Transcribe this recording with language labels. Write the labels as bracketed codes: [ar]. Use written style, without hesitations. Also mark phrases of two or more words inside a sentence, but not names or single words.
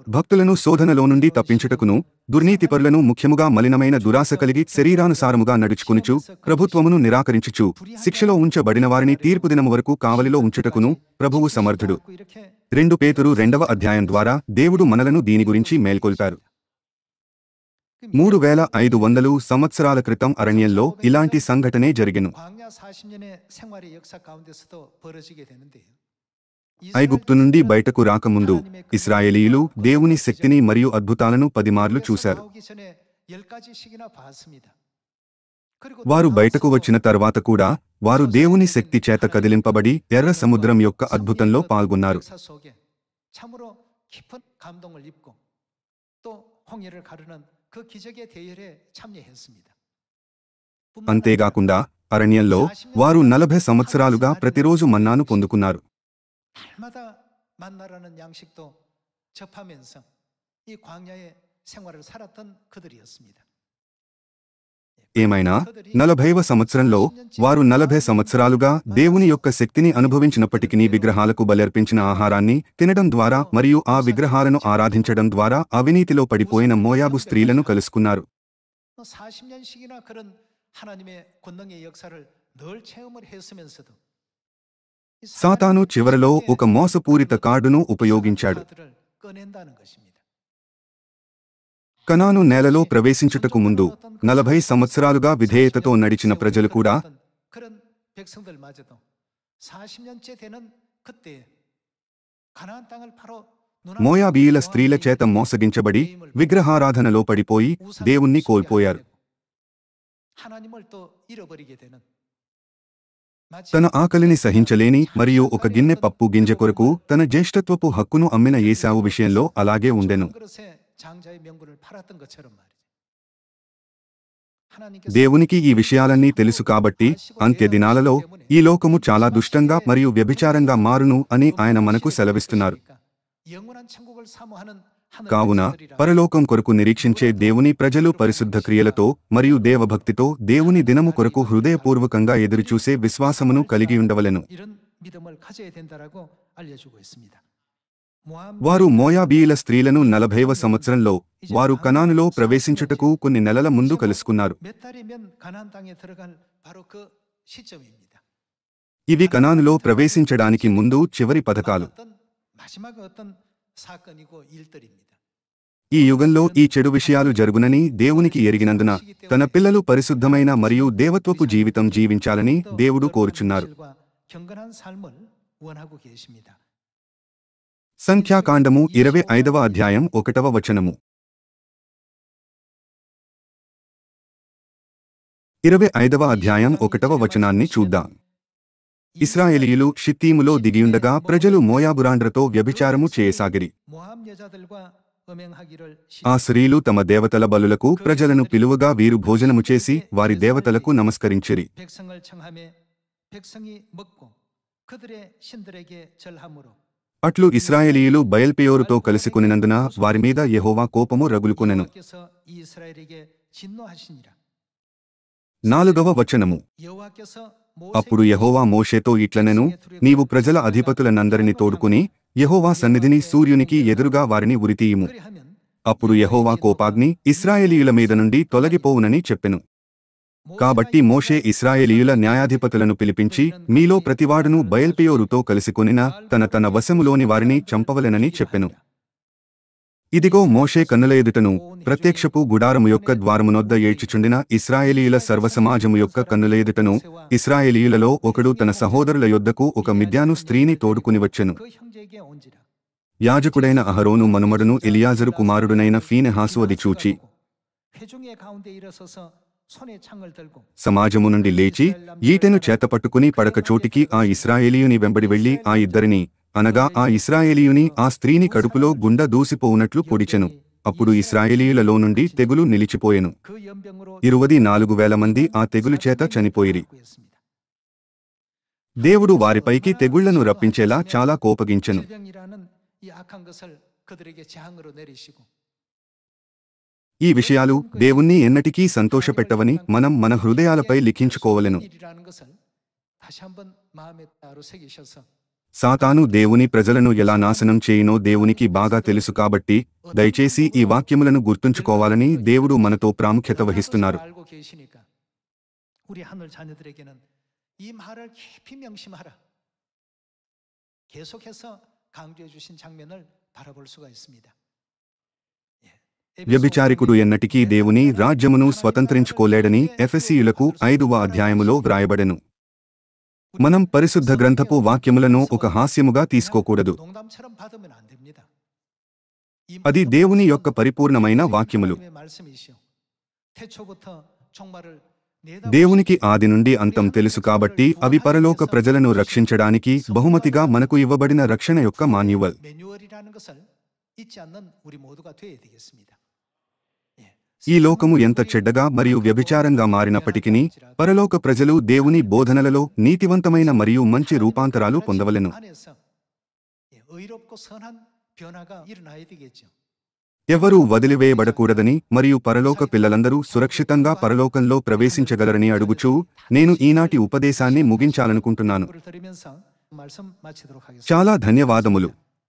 [te] భక్తులను శోధనలో నుండి తప్పించుటకును దుర్నీతిపరులను ముఖ్యముగా మలినమైన దురాశ కలిగి శరీరానుసారముగా నడుచుకునుచు ప్రభుత్వమును నిరాకరించుచు శిక్షలో ఉంచబడిన వారిని తీర్పు దినము వరకు కావలిలో ఉంచుటకును ప్రభువు సమర్థుడు. [ko] 이렇게 [te] 2 పేతురు 2వ అధ్యాయం ద్వారా దేవుడు మనలను దీని గురించి మేల్కొల్పారు. 3500 సంవత్సరాల క్రితం అరణ్యంలో ఇలాంటి సంఘటనే జరిగెను. [ko] 광야 40년의 생활의 역사 가운데서도 벌어지게 되는데요. [te] ఐగుప్తు నుండి బయటకు రాకముందు ఇశ్రాయేలీయులు దేవుని శక్తిని మరియు అద్భుతాలను 10 మార్లు చూశారు. [ko] 나오기 전에 10가지씩이나 봤습니다. 그리고 [te] వారు బయటకు వచ్చిన తర్వాత కూడా వారు దేవుని శక్తి చేత కదిలింపబడి ఎర్ర సముద్రం యొక్క అద్భుతంలో పాల్గొన్నారు. [ko] 역사 속에 참으로 깊은 감동을 입고 또 홍해를 가르는 그 기적의 대열에 참여했습니다. [te] అంతేగాకుండా అరణ్యంలో వారు 40 సంవత్సరాలుగా ప్రతిరోజు మన్నాను పొందుకున్నారు. [ko] 날마다 만나라는 양식도 접하면서 이 광야의 생활을 살았던 그들이었습니다. [te] ఏమైనా 40వ సంవత్సరంలో వారు 40 సంవత్సరాలుగా దేవుని యొక్క శక్తిని అనుభవించినప్పటికీ విగ్రహాలకు బలర్పించిన ఆహారాన్ని తినడం ద్వారా మరియు ఆ విగ్రహాలను ఆరాధించడం ద్వారా అవినీతిలో పడిపోయిన మోయాబు స్త్రీలను కలుసుకున్నారు. [ko] 40년씩이나 그런 하나님의 권능의 역사를 늘 체험을 했으면서도 [te] సాతాను చివరలో ఒక మోసపూరిత కార్డును ఉపయోగించాడు. [ko] 카드를 꺼낸다는 것입니다. [te] కనాను నేలలో ప్రవేశించుటకు ముందు 40 సంవత్సరాలుగా విధేయతతో నడిచిన ప్రజలు కూడా [ko] 그런 백성들마저도 40년째 되는 그때 가나안 땅을 바로 [te] మోయాబీయుల స్త్రీల చేత మోసగించబడి విగ్రహారాధనలో పడిపోయి దేవుణ్ణి కోల్పోయారు. [ko] 하나님을 또 잃어버리게 되는 [te] తన ఆకలిని సహించలేని మరియు ఒక గిన్నె పప్పు గింజ కొరకు తన జ్యేష్ఠత్వపు హక్కును అమ్మిన ఏశావు విషయంలో అలాగే ఉండెను. [ko] 그릇에 장자의 명분을 팔았던 것처럼 말이죠. [te] దేవునికి ఈ విషయాలన్నీ తెలుసు కాబట్టి అంత్య దినాలలో ఈ లోకము చాలా దుష్టంగా మరియు వ్యభిచారంగా మారును అని ఆయన మనకు సెలవిస్తున్నారు. [ko] 영원한 천국을 사모하는 하늘 [te] కావున [ko] 백성들이라 [te] పరలోకం కొరకు నిరీక్షించే దేవుని ప్రజలు పరిశుద్ధ క్రియలతో మరియు దేవభక్తితో దేవుని దినము కొరకు హృదయపూర్వకంగా ఎదురుచూసే విశ్వాసమును కలిగి ఉండవలెను. [ko] 이런 믿음을 가져야 된다라고 알려주고 있습니다. [te] వారు మోయాబీయుల స్త్రీలను 40వ సంవత్సరంలో వారు కనానులో ప్రవేశించుటకు కొన్ని నెలల ముందు కలుసుకున్నారు. [ko] 몇 달이면 가나안 땅에 들어갈 바로 그 시점입니다. [te] ఇవి కనానులో ప్రవేశించడానికి ముందు చివరి పథకాలు. [ko] 마지막 어떤 사건이고 일들입니다. [te] ఈ యుగంలో ఈ చెడు విషయాలు జరుగునని దేవునికి ఎరిగినందున తన పిల్లలు పరిశుద్ధమైన మరియు దేవత్వపు జీవితం జీవించాలని దేవుడు కోరుచున్నారు. [ko] 경건한 삶을 원하고 계십니다. [te] సంఖ్యాకాండము 25వ అధ్యాయం 1వ వచనము. 25వ అధ్యాయం 1వ వచనాన్ని చూద్దాం. ఇశ్రాయేలీయులు షిత్తీములో దిగియుండగా ప్రజలు మోయాబురాండ్రతో వ్యభిచారము చేయసాగిరి. [ko] 모압 여자들과 음행하기를 [te] ఆ స్త్రీలు తమ దేవతల బలులకు ప్రజలను పిలువగా వీరు భోజనము చేసి వారి దేవతలకు నమస్కరించిరి. [ko] 백성을 청함에 백성이 먹고 그들의 신들에게 절함으로 [te] అట్లు ఇశ్రాయేలీయులు బయల్పెయోరుతో కలుసుకొనినందున వారిమీద యెహోవా కోపము రగులుకొనెను. [ko] 여호와께서 이 이스라엘에게 진노하시니라. [te] 4వ వచనము. [ko] 여호와께서 [te] అప్పుడు యెహోవా మోషేతో ఇట్లనెను, నీవు ప్రజల అధిపతులనందరిని తోడుకుని యెహోవా సన్నిధిని సూర్యునికి ఎదురుగా వారిని ఉరితీయుము. [ko] 그리하면 [te] అప్పుడు యెహోవా కోపాగ్ని ఇశ్రాయేలీయుల మీద నుండి తొలగిపోవునని చెప్పెను. కాబట్టి మోషే ఇశ్రాయేలీయుల న్యాయాధిపతులను పిలిపించి మీలో ప్రతివాడును బయల్పెయోరుతో కలిసికొనిన తన వశములోని వారిని చంపవలెనని చెప్పెను. ఇదిగో మోషే కన్నుల ఎదుటను ప్రత్యక్షపు గుడారము యొక్క ద్వారమునొద్ద ఏడ్చుచుండిన ఇశ్రాయేలీయుల సర్వసమాజము యొక్క కన్నుల ఎదుటను ఇశ్రాయేలీయులలో ఒకడు తన సహోదరుల యొద్దకు ఒక మిద్యాను స్త్రీని తోడుకుని వచ్చెను. [ko] 그 형제에게 온지라. [te] యాజకుడైన అహరోను మనుమడును ఎలియాజరు కుమారుడునైన ఫీనెహాసు అది చూచి [ko] 회중의 가운데 일어서서 손에 창을 들고 [te] సమాజము నుండి లేచి ఈటెను చేతపట్టుకుని పడక చోటికి ఆ ఇశ్రాయేలీయుని వెంబడి వెళ్లి ఆ ఇద్దరిని అనగా ఆ ఇశ్రాయేలీయుని ఆ స్త్రీని కడుపులో గుండ దూసిపోవునట్లు పొడిచెను. అప్పుడు ఇశ్రాయేలీయులలో నుండి తెగులు నిలిచిపోయెను. [ko] 그 연병으로 [te] 24,000 మంది ఆ తెగులు చేత చనిపోయిరి. దేవుడు వారిపైకి తెగుళ్లను రప్పించేలా చాలా కోపగించెను. [ko] 질병이라는 이 악한 것을 그들에게 재앙으로 내리시고 [te] ఈ విషయాలు దేవుణ్ణి ఎన్నటికీ సంతోషపెట్టవని మనం మన హృదయాలపై లిఖించుకోవలెను. [ko] 일이라는 것을 다시 한번 마음에 따로 새기셔서 [te] సాతాను దేవుని ప్రజలను ఎలా నాశనం చేయునో దేవునికి బాగా తెలుసు కాబట్టి దయచేసి ఈ వాక్యములను గుర్తుంచుకోవాలని దేవుడు మనతో ప్రాముఖ్యత వహిస్తున్నారు. [ko] 알고 계시니까 우리 하늘 자녀들에게는 이 말을 깊이 명심하라. 계속해서 강조해 주신 장면을 바라볼 수가 있습니다. [te] వ్యభిచారికుడు ఎన్నటికీ దేవుని రాజ్యమును స్వతంత్రించుకోలేడని ఎఫెసీయులకు 5వ అధ్యాయములో వ్రాయబడెను. మనం పరిశుద్ధ గ్రంథపు వాక్యములను ఒక హాస్యముగా తీసుకోకూడదు. [ko] 농담처럼 받으면 안 됩니다. [te] అది దేవుని యొక్క పరిపూర్ణమైన వాక్యములు. [ko] 말씀이시오. 태초부터 종말을 [te] దేవునికి ఆది నుండి అంతం తెలుసు కాబట్టి అవి పరలోక ప్రజలను రక్షించడానికి బహుమతిగా మనకు ఇవ్వబడిన రక్షణ యొక్క మాన్యువల్. [ko] 매뉴얼이라는 것을 잊지 않는 우리 모두가 되어야 되겠습니다. [te] ఈ లోకము ఎంత చెడ్డగా మరియు వ్యభిచారంగా మారినప్పటికీ పరలోక ప్రజలు దేవుని బోధనలలో నీతివంతమైన మరియు మంచి రూపాంతరాలు పొందవలెను. [ko] 안에서 의롭고 선한 변화가 일어나야 되겠죠. [te] ఎవరూ వదిలివేయబడకూడదని మరియు పరలోక పిల్లలందరూ సురక్షితంగా పరలోకంలో ప్రవేశించగలరని అడుగుచూ నేను ఈనాటి ఉపదేశాన్ని ముగించాలనుకుంటున్నాను. [ko] 들으면서 말씀 마치도록 하겠습니다. [te] చాలా ధన్యవాదములు.